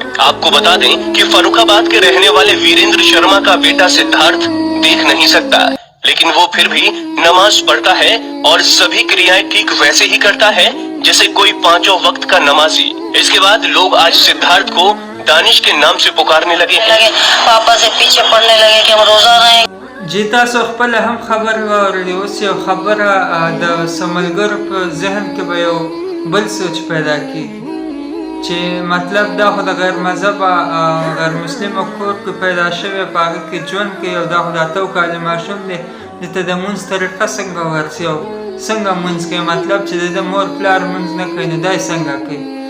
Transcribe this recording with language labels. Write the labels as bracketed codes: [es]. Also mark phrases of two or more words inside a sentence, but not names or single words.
[hi] आपको बता दें कि फर्रुखाबाद के रहने वाले वीरेंद्र शर्मा का बेटा सिद्धार्थ देख नहीं सकता, लेकिन वो फिर भी नमाज पढ़ता है और सभी क्रियाएं ठीक वैसे ही करता है जैसे कोई 5 वक्त का नमाजी। इसके बाद लोग आज सिद्धार्थ को दानिश के नाम से पुकारने लगे हैं। पापा से पीछे पड़ने लगे कि हम रोजा रहेंगे। [ps] जी تاسو خپل هم خبر واورئ. اوس یو خبره د سملګر په ذهن کې به یو بل سوچ پیدا کیږي چې مطلب دا خو د غیر مذهب غیر مسلم کور کې پیدا شوی په هغه کې ژوند کوي او دا خو د 8 کاله ماشوم دی، دته د مونځ طریقه څنګه ورسي او څنګه مونځ کوي، مطلب چې د مور پلار مونځ نه کوي نو دا څنګه کوي.